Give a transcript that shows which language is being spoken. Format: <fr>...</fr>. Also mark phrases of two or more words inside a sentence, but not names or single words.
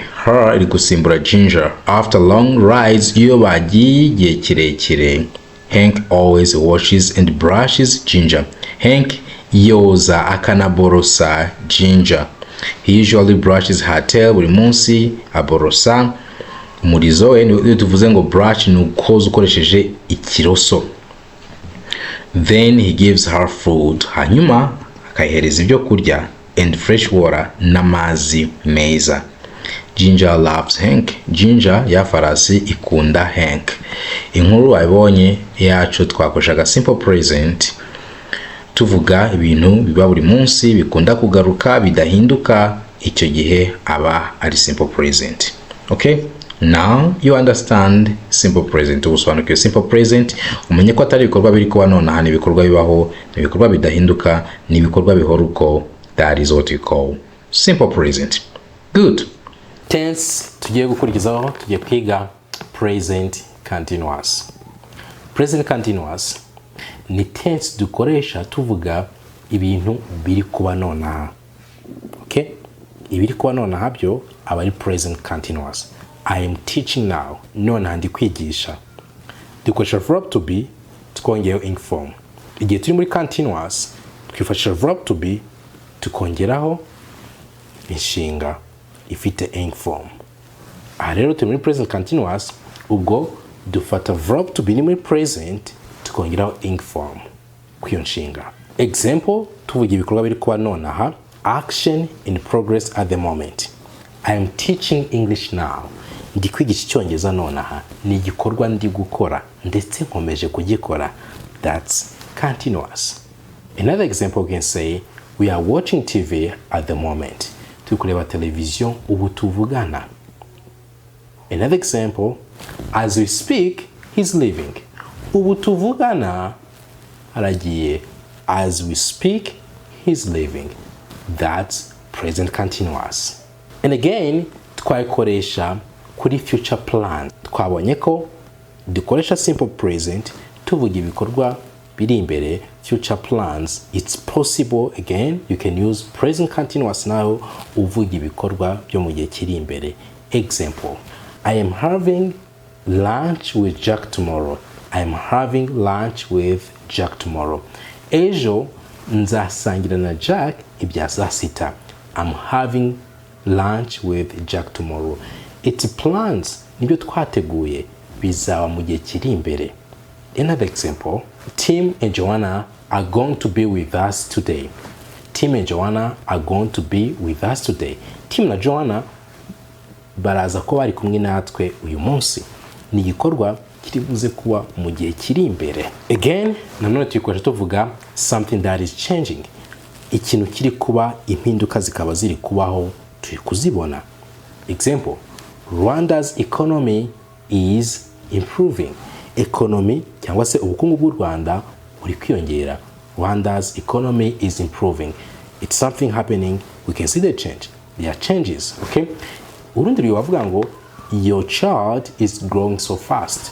<rw>Her iri gusimbura Ginger.</rw> <en>After long rides,</en> <rw>iyo bagiye igihe kirekire,</rw> <en>Hank always washes and brushes Ginger.</en> <rw>Hank yoza akanaborosa Ginger.</rw> <en>He usually brushes her tail</en> <rw>buri munsi, aborosa umurizo we. Niyo tuvuze ngo brush ni ukoza ukoresheje ikiroso.</rw> <en>Then he gives her food.</en> <rw>Hanyuma akayihereza ibyo kurya</rw> <en>and fresh water</en> <rw>n'amazi meza.</rw> <en>Ginger loves Hank.</en> <rw>Ginger ya farasi ikunda Hank. Inkuru wabonye yacu twakoreshaga</rw> <en>simple present</en> <rw>tuvuga ibintu biba buri munsi bikunda kugaruka bidahinduka, icyo gihe aba ari</rw> <en>simple present. Okay? Now you understand simple present.</en> <rw>Ubusobanukiwe</rw> <en>simple present,</en> <rw>umenye ko atari ibikorwa biri kuba nonaha, ni ibikorwa bibaho, ni ibikorwa bidahinduka, ni ibikorwa bihora uko.</rw> <en>That is what we call simple present. Good.</en> <rw>Tense tugiye gukurikizaho, tugiye kwiga</rw> <en>present continuous. Present continuous</en> <rw>ni tense dukoresha tuvuga ibintu biri kuba nonaha. Okay? Ibiri kuba nonaha byo aba ari</rw> <en>present continuous. I am teaching now.</en> <rw>Nonaha ndi kwigisha. Dukoresha</rw> <en>verb to be</en> <rw>tukongeraho</rw> <en>ing form.</en> <rw>Igihe turi muri continuous twifashisha</rw> <en>verb to be</en> <rw>tukongeraho inshinga ifite</rw> <en>ing form.</en> <rw>Aha rero turi muri</rw> <en>present continuous,</en> <rw>ubwo dufata</rw> <en>verb to be</en> <rw>ni muri present tukongeraho</rw> <en>ing form</en> <rw>kw'iyo nshinga. Example, tuvuga ibikorwa biri kuba nonaha.</rw> <en>Action in progress at the moment. I am teaching English now.</en> <rw>Ndi kwigisha Icyongereza nonaha. Ni igikorwa ndi gukora ndetse nkomeje kugikora.</rw> <en>That's continuous. Another example we can say, we are watching TV at the moment.</en> <rw>Turi kureba television ubu tuvugana.</rw> <en>Another example, as we speak, he's leaving.</en> <rw>Ubu tuvugana aragiye.</rw> <en>as we speak, he's leaving. That's present continuous. And again,</en> <rw>twayikoresha kuri</rw> <en>future plan.</en> <rw>Twabonye ko dukoresha simple present tuvuga ibikorwa biri imbere,</rw> <en>future plans. It's possible, again, you can use present continuous now</en> <rw>uvuga ibikorwa byo mu gihe kiri imbere.</rw> <en>Example, I am having lunch with Jack tomorrow. I am having lunch with Jack tomorrow.</en> <rw>Ejo nzasangira na Jack ibya saa sita.</rw> <en>I'm having lunch with Jack tomorrow. It's plans,</en> <rw>nibyo twateguye bizaba mu gihe kiri imbere.</rw> <en>Another example, Tim and Joanna are going to be with us today. Tim and Joanna are going to be with us today.</en> <rw>Tim na Joanna baraza ko bari kumwe natwe uyu munsi. Ni igikorwa kiri buze kuba mu gihe kiri imbere.</rw> <en>Again,</en> <rw>nanone tuyikoresha tuvuga</rw> <en>something that is changing.</en> <rw>Ikintu kiri kuba, impinduka zikaba ziri kubaho, turi kuzibona.</rw> <en>Example, Rwanda's economy is improving.</en> <rw>Economy cyangwa se ubukungu bw'u Rwanda buri kwiyongera.</rw> <en>Rwanda's economy is improving. It's something happening. We can see the change. There are changes, okay?</en> <rw>Urundi rwavuga ngo</rw> <en>your child is growing so fast.</en>